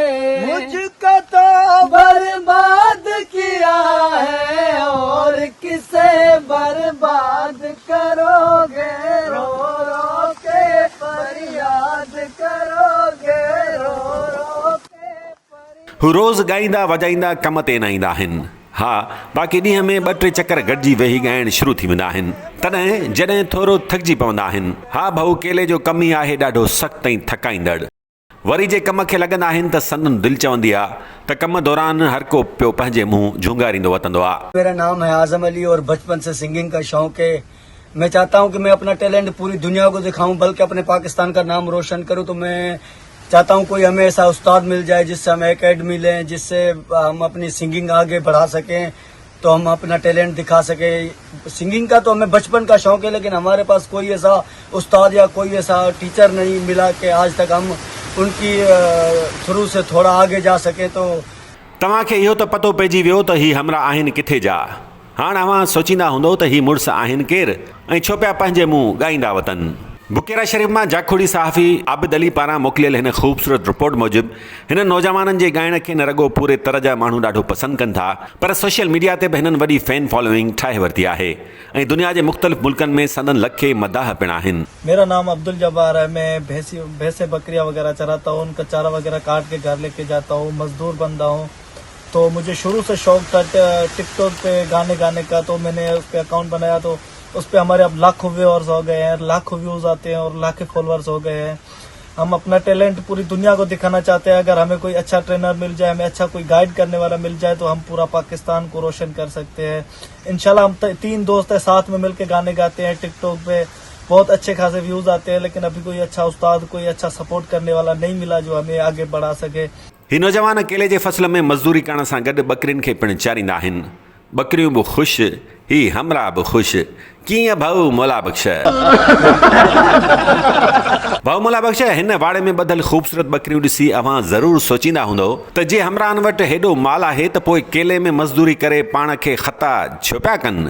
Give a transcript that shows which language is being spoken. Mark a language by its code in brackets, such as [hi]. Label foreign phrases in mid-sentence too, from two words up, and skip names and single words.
[ur] مجھ کو تو برباد کیا ہے اور کسے برباد کرو گے، رو رو کے فریاد کرو گے، رو رو کے فریاد. [sd] हू रोज़ ॻाईंदा वॼाईंदा कम ते न ईंदा आहिनि। हा, बाक़ी ॾींहं में 2-3 चकर गॾिजी वेही ॻाइण शुरू थी वेंदा आहिनि। तॾहिं जॾहिं थोरो थकिजी पवंदा आहिनि। हा भाऊ, केले जो कमु ई आहे ॾाढो सख़्तु ऐं थकाईंदड़। वरी जे कम खे लॻंदा आहिनि त संदन दिलि चवंदी आहे त कम दौरान हर को पियो पंहिंजे मुंहुं झुंगारींदो वतंदो आहे। [ur] میرا نام ہے اعظم علی اور بچپن سے سنگنگ کا شوق ہے۔ میں چاہتا ہوں کہ میں اپنا ٹیلنٹ پوری دنیا کو دکھاؤں، بلکہ اپنے پاکستان کا نام روشن کروں. تو میں چاہتا ہوں کوئی ہمیں ایسا استاد مل جائے جس سے ہمیں اکیڈمی لیں، جس سے ہم اپنی سنگنگ آگے بڑھا سکیں، تو ہم اپنا ٹیلنٹ دکھا سکے. سنگنگ کا تو ہمیں بچپن کا شوق ہے، لیکن ہمارے پاس کوئی ایسا استاد یا کوئی ایسا ٹیچر نہیں ملا کہ آج تک ہم ان کی تھرو سے تھوڑا آگے جا سکے. तो [sd] तव्हांखे इहो त पतो पइजी वियो त ही हमरा आहिनि किथे जा। हाणे अव्हां सोचींदा हूंदो त ही मुड़ुस आहिनि केरु ऐं छो पिया पंहिंजे मुंहुं ॻाईंदा वतन। बुकेरा शरीफ़ मां जाखोड़ी सहाफ़ी आबिद अली पारां मोकिलियल हिन ख़ूबसूरत रिपोर्ट मूजिबि हिन नौजवाननि जे ॻाइण खे न रुॻो पूरे तरह जा माण्हू ॾाढो पसंदि कनि था, पर [en] social media [sd] ते बि हिननि वॾी [en] fan following [sd] ठाहे वरिती आहे ऐं दुनिया जे मुख़्तलिफ़ मुल्कनि में संदन लखे मदाह पिण आहिनि। [ur] میرا نام عبدل جبار ہے۔ میں بھینسیں بکریاں وغیرہ چراتا ہوں، ان کا چارہ وغیرہ کاٹ کے گھر لیکے جاتا ہوں، مزدور بندہ ہوں. تو مجھے شروع سے شوق تھا ٹک ٹاک پہ گانے گانے کا، تو میں نے اس پر اکاؤنٹ بنایا. تو اس پر ہمارے اب لاکھوں ویورز ہو گئے ہیں، لاکھوں ویوز آتے ہیں اور لاکھوں فالوورز ہو گئے ہیں. ہم اپنا ٹیلنٹ پوری دنیا کو دکھانا چاہتے ہیں۔ اگر ہمیں کوئی اچھا ٹرینر مل جائے، ہمیں اچھا کوئی گائیڈ کرنے والا مل جائے، تو ہم پورا پاکستان کو روشن کر سکتے ہیں انشاءاللہ. ہم 3 دوست ہے، ساتھ میں مل کر گانے گاتے ہیں ٹک ٹاک پہ، بہت اچھے خاصے ویوز آتے ہیں. لیکن ابھی کوئی اچھا استاد، کوئی اچھا سپورٹ کرنے والا نہیں ملا جو ہمیں آگے بڑھا سکے. [sd] ही नौजवान केले जे फसल में मज़दूरी करण सां गॾु बकरियुनि खे पिण चारींदा आहिनि। बकरियूं बि ख़ुशि, ही हमरा बि ख़ुशि। कीअं भाऊ मोला बख़्श? भाऊ मोला बख़्श, हिन वाड़े में ॿधल ख़ूबसूरत बकरियूं ॾिसी अव्हां ज़रूरु सोचींदा हूंदो त जे हमराहनि वटि हेॾो माल आहे त पोइ केले में मज़दूरी करे पाण खे ख़ता छो पिया कनि?